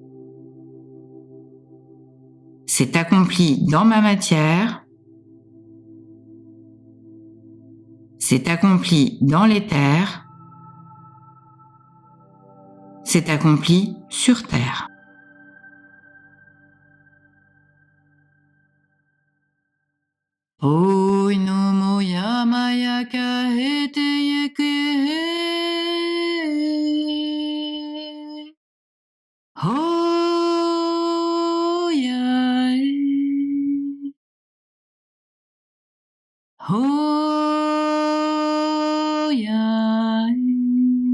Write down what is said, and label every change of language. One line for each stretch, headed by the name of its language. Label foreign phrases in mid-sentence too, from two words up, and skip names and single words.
French: C'est accompli dans ma matière, c'est accompli dans l'éther, c'est accompli sur terre. Oi no moya maya kahete yeke hoya hoya